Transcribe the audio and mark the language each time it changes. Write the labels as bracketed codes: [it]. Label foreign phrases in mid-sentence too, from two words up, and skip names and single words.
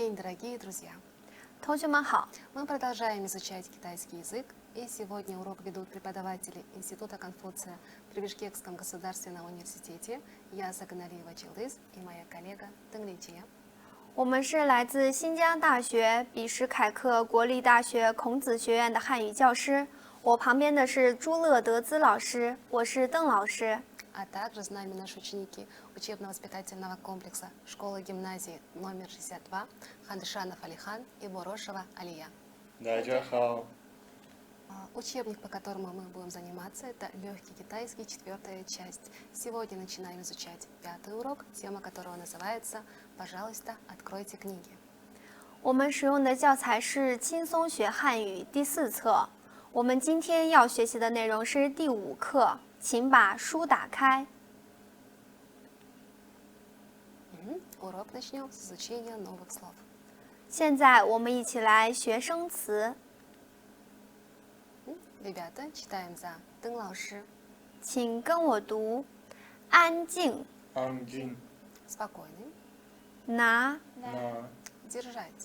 [ru] Дорогие друзья, [zh] 同学们好， [ru] мы продолжаем изучать китайский язык, и сегодня урок ведут преподаватели Института Конфуция при Бишкекском государственном университете. Я Саганалиева Челдыз и моя коллега Тенгличия. [zh] 我们是来自新疆大学比什凯克国立大学孔子学院的汉语教师。我旁边的是朱乐德兹老师，我是邓老师。 [ru] А также с нами наши ученики учебно-воспитательного комплекса школы-гимназии номер 62 Хандышанов Алихан и Борошева Алия. [zh] 大家好， [ru] Учебник, по которому мы будем заниматься, это легкий китайский, 4-я часть. Сегодня начинаем изучать 5-й урок, тема которого называется «Пожалуйста, откройте книги». [zh] 我们使用的教材是轻松学汉语第4册。我们今天要学习的内容是第5课，请把书打开。 [ru] Урок начнем с изучения новых слов. [zh] 现在我们一起来学生词， [ru] Ребята, читаем за Дэн 老师. [zh] 请跟我读：安静，安静， [ru] Спокойный, [zh] 拿，拿 [ru] держать,